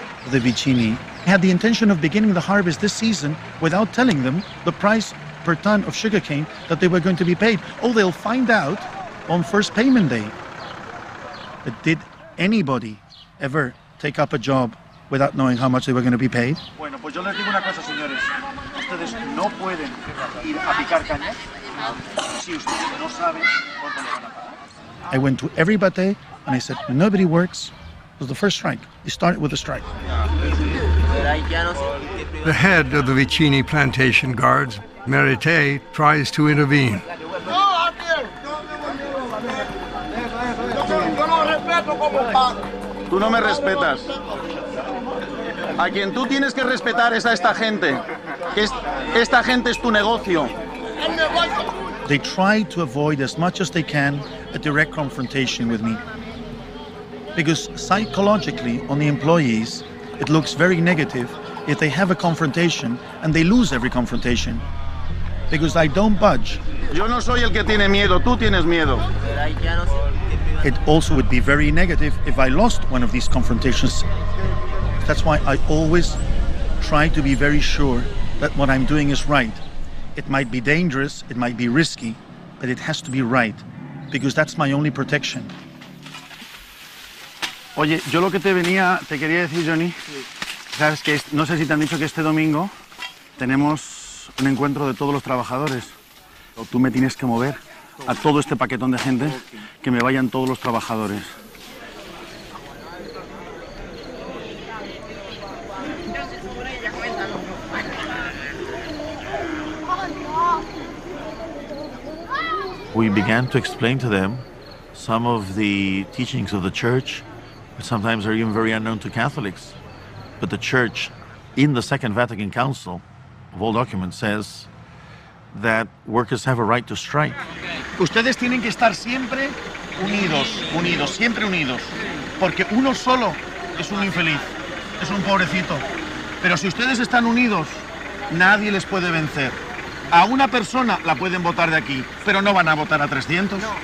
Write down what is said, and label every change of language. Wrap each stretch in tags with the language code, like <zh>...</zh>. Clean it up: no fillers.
<en>The Vicini had the intention of beginning the harvest this season without telling them the price per ton of sugarcane that they were going to be paid. Oh, they'll find out on first payment day. But did anybody ever take up a job without knowing how much they were going to be paid?</en> <es>Bueno, pues yo les digo una cosa, señores. Ustedes no pueden ir a picar caña si ustedes no saben cuánto le van a pagar.</es> <en>I went to every batey and I said, nobody works. It was the first strike. It started with a strike. The head of the Vicini plantation guards, Merite, tries to intervene.</en> <es>Tú no me respetas. A quien tú tienes que respetar es a esta gente. Esta gente es tu negocio.</es> <en>They try to avoid as much as they can a direct confrontation with me. Because psychologically, on the employees, it looks very negative if they have a confrontation and they lose every confrontation. Because I don't budge.</en> <es>Yo no soy el que tiene miedo, tú tienes miedo.</es> <en>It also would be very negative if I lost one of these confrontations. That's why I always try to be very sure that what I'm doing is right. It might be dangerous, it might be risky, but it has to be right, because that's my only protection.</en> <es>Oye, yo lo que te quería decir, Johnny, sabes que no sé si te han dicho que este domingo tenemos un encuentro de todos los trabajadores. Tú me tienes que mover a todo este paquetón de gente, que me vayan todos los trabajadores.</es> <en>We began to explain to them some of the teachings of the church, which sometimes are even very unknown to Catholics. But the church, in the Second Vatican Council, of all documents, says that workers have a right to strike.</en> <es>Ustedes tienen que estar siempre unidos, siempre unidos. Porque uno solo es un infeliz, es un pobrecito. Pero si ustedes están unidos, nadie les puede vencer. A una persona la pueden votar de aquí, pero no van a votar a 300.</es>